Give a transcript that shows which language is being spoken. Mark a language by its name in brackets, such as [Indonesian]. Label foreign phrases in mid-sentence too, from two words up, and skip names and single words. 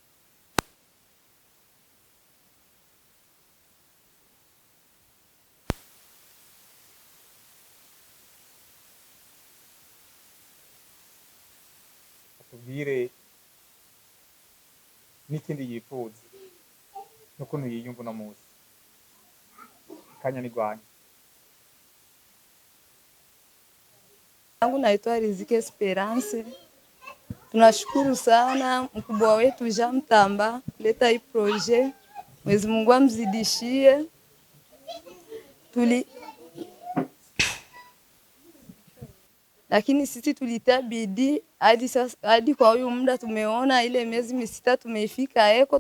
[Rundi] atubwire n'ikindi yifuza n'ukuntu yiyumva uno munsi kanya nigwanya. [Swahili] Yangu naitwa Riziki Esperance. Tunashukuru sana mkubwa wetu Jean Mtamba kuleta hii projet. Mwenyezi Mungu amzidishie. Lakini sisi tulitia bidii hadi sasa, hadi kwa huyu muda tumeona ile miezi misita tumeifika eko.